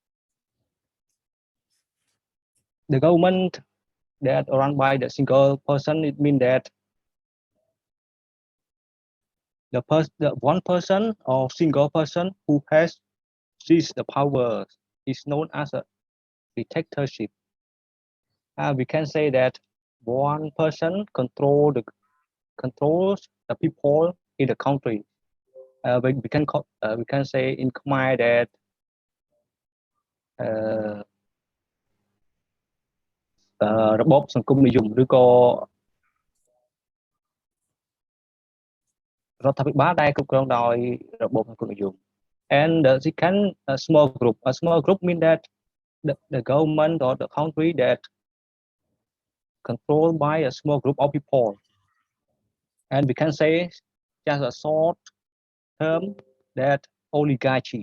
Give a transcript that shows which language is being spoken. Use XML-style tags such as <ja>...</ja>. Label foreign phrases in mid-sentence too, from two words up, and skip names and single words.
<en>The government that run by the single person, it means that the one person or single person who has seized the power is known as a dictatorship. We can say that one person controls the people in the country. We can say in Khmer that uh,</en> <km>របបសង្គមនិយមឬក៏ រដ្ឋាភិបាលដែលគ្រប់គ្រងដោយរបបសង្គមនិយម</km> <en>and the second a small group mean that the government or the country that controlled by a small group of people, and we can say just a short term that oligarchy.</en>